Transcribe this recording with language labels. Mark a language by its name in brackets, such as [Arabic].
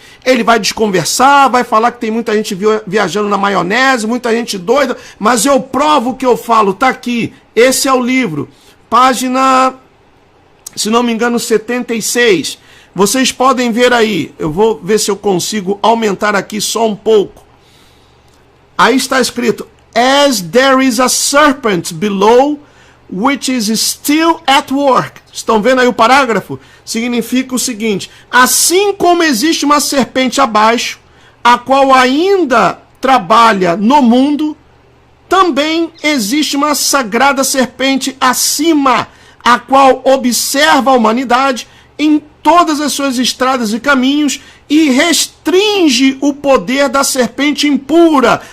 [Portuguese] Ele vai desconversar, vai falar que tem muita gente viajando na maionese, muita gente doida, mas eu provo o que eu falo, tá aqui. Esse é o livro, página, se não me engano, 76. Vocês podem ver aí, eu vou ver se eu consigo aumentar aqui só um pouco. Aí está escrito: [English] As there is a serpent below, which is still at work. [Portuguese] Estão vendo aí o parágrafo? Significa o seguinte: assim como existe uma serpente abaixo, a qual ainda trabalha no mundo, também existe uma sagrada serpente acima, a qual observa a humanidade em todas as suas estradas e caminhos e restringe o poder da serpente impura.